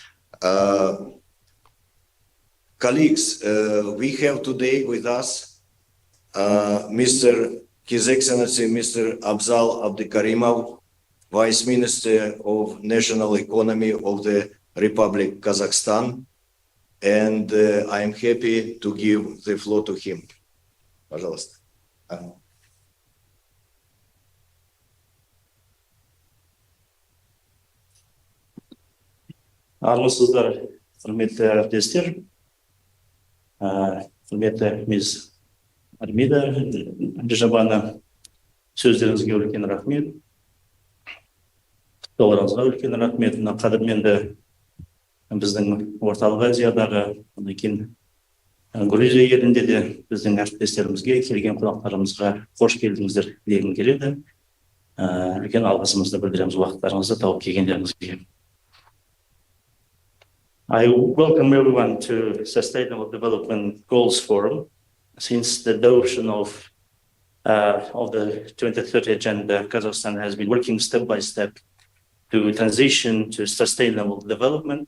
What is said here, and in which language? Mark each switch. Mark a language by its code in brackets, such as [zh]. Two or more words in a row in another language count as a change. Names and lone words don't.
[en] Colleagues, we have today with us His Excellency Mr. Abzal Abdikarimov, Vice Minister of National Economy of the Republic Kazakhstan, and I am happy to give the floor to him. Пожалуйста. [kk] Армысыздар, құрметті әріптестер, құрметті мисс Армида Бижабана, сөздеріңізге үлкен рахмет. Құттықтауларыңызға үлкен рахмет. Мына қадірменді біздің орталық Азиядағы, одан кейін Грузия елінде де біздің әріптестерімізге, келген қонақтарымызға қош келдіңіздер дегім келеді. Үлкен алғысымызды білдіреміз уақыттарыңызды тауып келгендеріңізге. [en] I welcome everyone to Sustainable Development Goals Forum. Since the adoption of the 2030 Agenda, Kazakhstan has been working step by step to transition to sustainable development.